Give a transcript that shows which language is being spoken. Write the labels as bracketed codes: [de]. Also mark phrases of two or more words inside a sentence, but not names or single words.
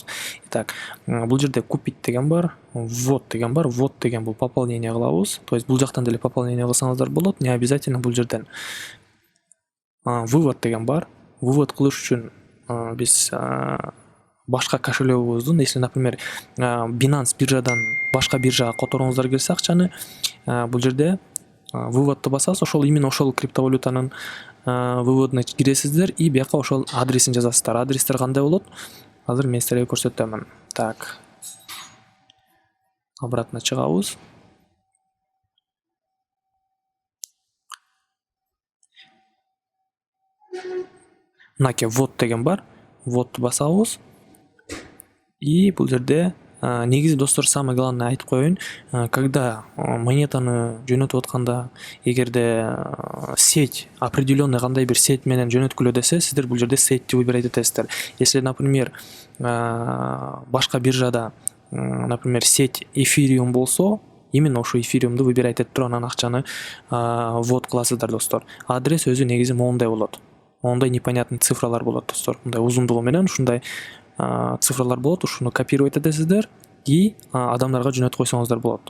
[ky] Итак, бул жерде купить деген бар, ввод деген бар. Ввод деген бул пополнение кылабыз. [ru] То есть [ky] бул жактан деле пополнение кылсаңыздар болот. [ru] Не обязательно [ky] бул жерден. Вывод деген бар. Вывод кылыш үчүн биз башка кошелегубуздун, [ru] если, например, [ky] Binance биржадан башка биржага которуңуздар келсе акчаны, бул жерде выводду басасыз, ошол именно ошол криптовалютанын выводуна киресиздер и бияка ошол адресин жазасыздар. Адрестер кандай болот? Азыр мен силерге көрсөтөмүн. [ru] Так. Обратно [ky] чыгабыз. Мынакей ввод деген бар. Вводду басабыз. И бул жерде негизи достор, [ru] самое главное [ky] айтып коеюн, когда монетаны жөнөтүп атканда, эгерде [ru] сеть определенный [ky] кандай бир сеть менен жөнөткүлө десе, сиздер бул жерде сетьти выбирать этесиздер. [ru] Если, например, [ky] башка биржада, [ru] например, сеть [ky] Ethereum болсо, именно ошо Ethereumду выбирать этип туруп анан акчаны ввод кыласыздар достор. Адрес өзү негизи моундай болот. Ондай непонятный цифралар болот достор. Мындай узундугу менен ушундай цифралар болот. Ушуну копировать этесиздер и адамдарга жөнөтүп койсоңуздар болот.